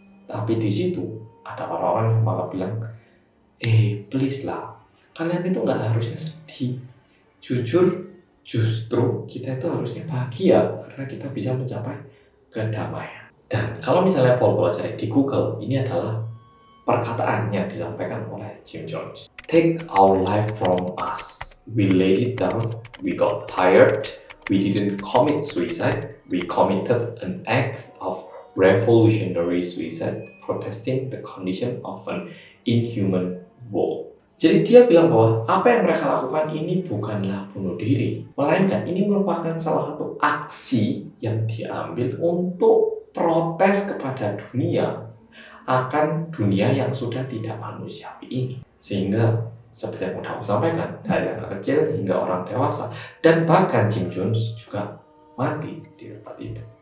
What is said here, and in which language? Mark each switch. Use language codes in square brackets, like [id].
[id] Tapi di situ ada orang-orang yang malah bilang, please lah, kalian itu nggak harusnya sedih. Jujur, justru kita itu harusnya bahagia karena kita bisa mencapai kedamaian. Dan kalau misalnya Paul cari di Google, ini adalah perkataan yang disampaikan oleh Jim Jones. [en] Take our life from us. We laid it down, we got tired, we didn't commit suicide, we committed an act of revolutionary suicide, protesting the condition of an inhuman world. [id] Jadi dia bilang bahwa apa yang mereka lakukan ini bukanlah bunuh diri, melainkan ini merupakan salah satu aksi yang diambil untuk protes kepada dunia akan dunia yang sudah tidak manusiawi ini. Sehingga seperti yang sudah aku sampaikan, dari anak kecil hingga orang dewasa, dan bahkan Jim Jones juga mati di tempat itu.